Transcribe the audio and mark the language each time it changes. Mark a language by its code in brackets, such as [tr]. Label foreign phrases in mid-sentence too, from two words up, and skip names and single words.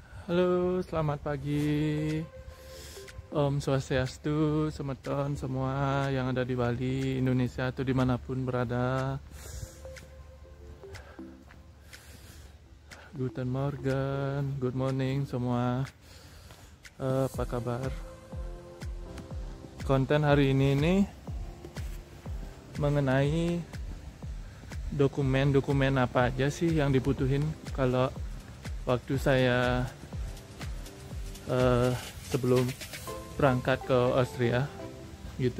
[id] Halo, selamat pagi. [ban] Om Swastiastu, [id] semeton semua yang ada di Bali, Indonesia atau dimanapun berada. [de] Guten Morgen, [en] good morning semua. [id] Apa kabar? Konten hari ini nih mengenai dokumen apa aja sih yang dibutuhin kalau waktu saya sebelum berangkat ke Austria gitu.